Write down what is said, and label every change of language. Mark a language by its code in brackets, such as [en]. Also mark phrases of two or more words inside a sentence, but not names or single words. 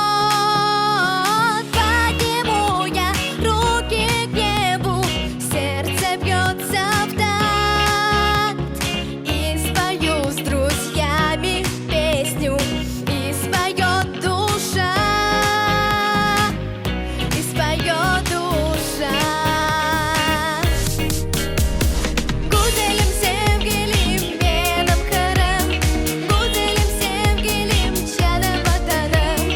[ru] Подниму я руки к небу, сердце бьется в такт. И спою с друзьями песню, и споет душа. Споет душа. [crh] Güzelim sevgilim benim karım, güzelim sevgilim canım vatanım.